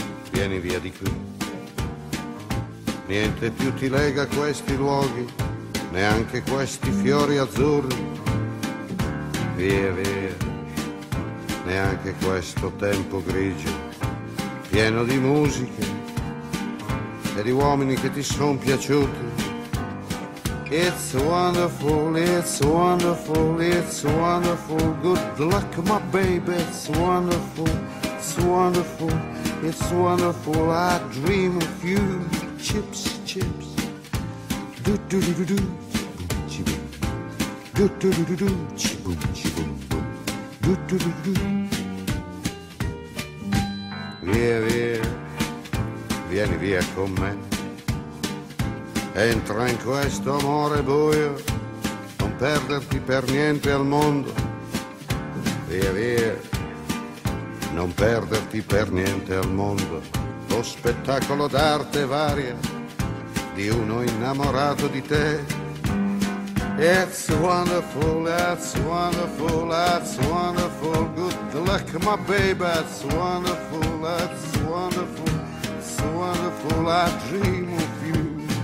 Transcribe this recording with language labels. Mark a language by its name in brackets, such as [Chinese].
[Italian] Vieni via di qui, niente più ti lega questi luoghi, neanche questi fiori azzurri, via, neanche questo tempo grigio, pieno di musiche e di uomini che ti son piaciuti. [English] It's wonderful, it's wonderful, it's wonderful, good luck my baby, it's wonderful, it's wonderful. It's wonderful, I dream of you. Chips, chips. Do-do-do-do-do. Chi-boom-chi-boom. Do-do-do-do-do. Chi-boom-chi-boom-boom. Do-do-do-do-do. [Italian] Via, via. Vieni via con me. Entra in questo amore buio. Non perderti per niente al mondo. Via, via. Non perderti per niente al mondo, lo spettacolo d'arte varia di uno innamorato di te. [English] It's wonderful, that's wonderful, that's wonderful, good luck my baby, that's wonderful, it's wonderful, I dream of you.